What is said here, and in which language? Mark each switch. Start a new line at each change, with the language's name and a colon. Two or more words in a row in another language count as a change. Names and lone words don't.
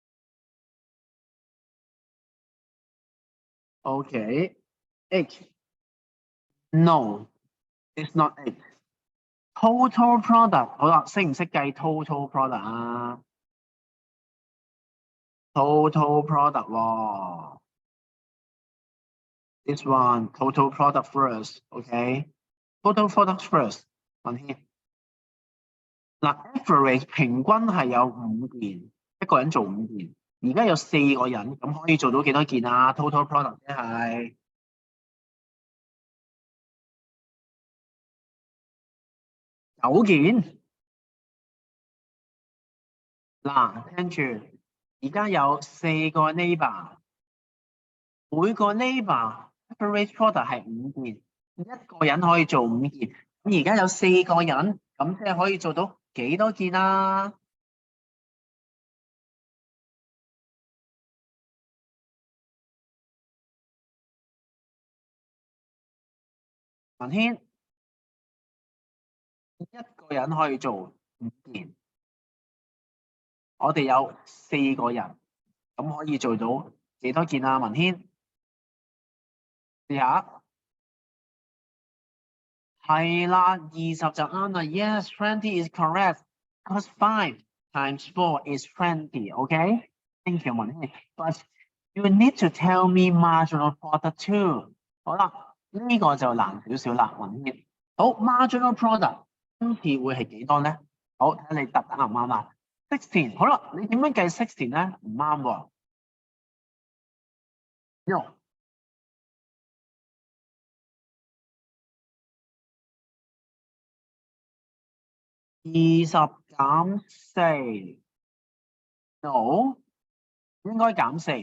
English: Okay, H. No, it's not it. Total product
Cantonese: 好啦，識唔識計
English: total product 啊？Total product 喎 ，this one total product first，OK？Total product first，
Cantonese: 文軒。嗱 ，average 平均係有5件，一個人做5件，而家有4個人，咁可以做到幾多件啊？
English: Total product
Cantonese: 即係9件。嗱，聽住，而家有4個 neighbor，每個
English: neighbor average product
Cantonese: 係5件，一個人可以做5件，咁而家有4個人，咁即係可以做到幾多件啊？文軒，一個人可以做5件，我哋有4個人，咁可以做到幾多件啊？文軒，試下。係啦，20就啱啦。
English: Yes, 20 is correct. Because 5 times 4 is 20. Okay? Thank you, 文軒。But you need to tell me marginal product too.
Cantonese: 好啦，呢個就難少少啦，文軒。好 ，
English: marginal product
Cantonese: 今次會係幾多咧？好，睇下你答啱唔啱啦。16，好啦，你點樣計16咧？唔啱喎。No。20減4 ，no，應該減4。